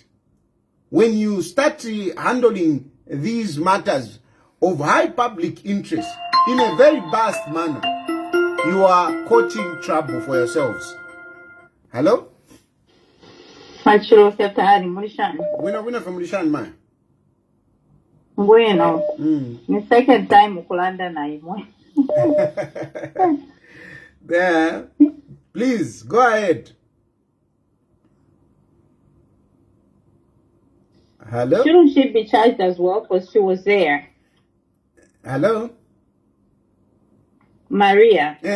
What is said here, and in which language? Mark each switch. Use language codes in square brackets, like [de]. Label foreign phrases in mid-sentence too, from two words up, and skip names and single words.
[en] When you start handling these matters of high public interest in a very vast manner, you are causing trouble for yourselves. Hello? Chilufya Tayali Mulishani. Wina from Mulishani, man. Bueno. The second time [bem] ukulanda na imwe. [en] There. Please, go ahead. Hello? Shouldn't she be charged as well because she was there? Hello? Maria.